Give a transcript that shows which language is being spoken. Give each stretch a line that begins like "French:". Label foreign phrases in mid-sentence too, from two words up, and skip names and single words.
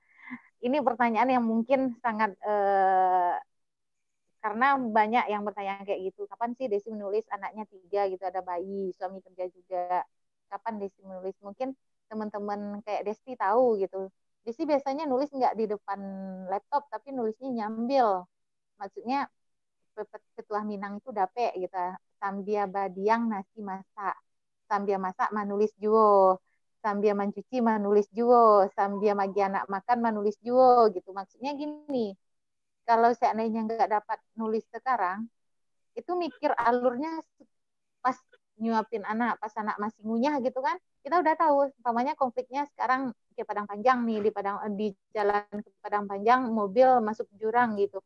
Indonesian: Ini pertanyaan yang mungkin sangat karena banyak yang bertanya kayak gitu. Kapan sih Desi menulis, anaknya 3 gitu, ada bayi, suami kerja juga. Kapan Desi menulis? Mungkin teman-teman kayak Desi tahu gitu. Desi biasanya nulis nggak di depan laptop, tapi nulisnya nyambil. Maksudnya Petuah Minang itu dape gitu.
Minangkabau: Sambia badiang nasi masak. Sambia masak manulis juo. Sambia mencuci manulis juo. Sambia magi anak makan manulis juo gitu.
Indonesian: Maksudnya gini, kalau seandainya nggak dapat nulis sekarang, itu mikir alurnya pas nyuapin anak, pas anak masih ngunyah gitu kan, kita udah tahu, umpamanya konfliknya sekarang ke Padang Panjang nih, di jalan ke Padang Panjang, mobil masuk jurang gitu.